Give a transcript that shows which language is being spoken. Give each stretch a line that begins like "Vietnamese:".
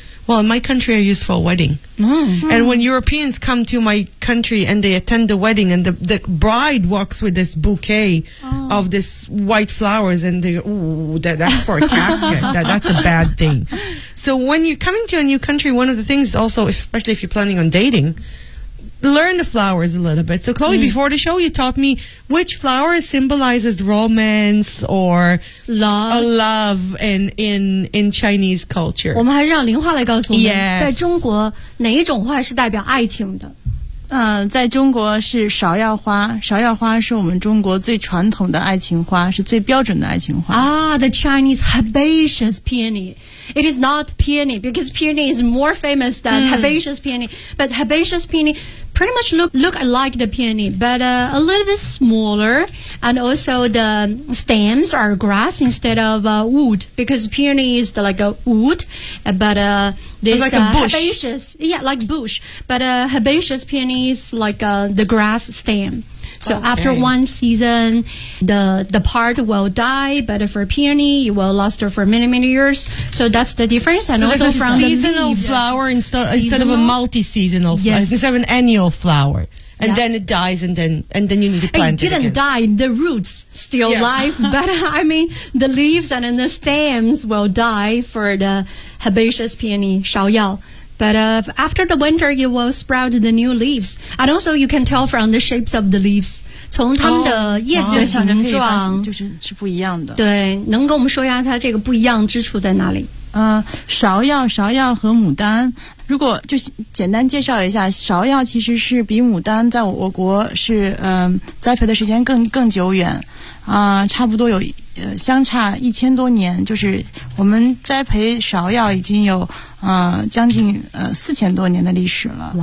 English: Well, in my country are used for a wedding. And when Europeans come to my country and they attend the wedding and the bride walks with this bouquet of this white flowers and they go, ooh, that's for a casket. That's a bad thing. So when you're coming to a new country, one of the things also, especially if you're planning on dating, learn the flowers a little bit. So Chloe, before the show, you taught me which flower symbolizes romance or love in Chinese culture.
Chinese: 我们还是让林花来告诉我们在中国哪一种花是代表爱情的？在中国是芍药花，芍药花是我们中国最传统的爱情花，是最标准的爱情花。
English: The Chinese herbaceous peony. It is not peony, because peony is more famous than herbaceous peony. But herbaceous peony pretty much look like the peony, but a little bit smaller. And also the stems are grass instead of wood, because peony is the, like a wood, but this, like a bush. Herbaceous. Yeah, like bush. But herbaceous peony is like the grass stem. So after one season, the part will die, but for peony, it will last for many, many years. So that's the difference. And so also like from the leaves. Seasonal flower instead of a multi-seasonal flower. Yes. Instead of an annual flower. And then it dies and then you need to plant it again. It didn't die. The roots still alive. But I mean, the leaves and then the stems will die for the herbaceous peony, 芍药。 But after the winter, you will sprout the new leaves. And also, you can tell from the shapes of the leaves.
Chinese: 从它们的叶子的形状、就是不一样的。对，能跟我们说一下它这个不一样之处在哪里？芍药和牡丹，如果就简单介绍一下，芍药其实是比牡丹在我国是栽培的时间更久远，差不多有相差1000多年，就是我们栽培芍药已经有将近4000多年的历史了。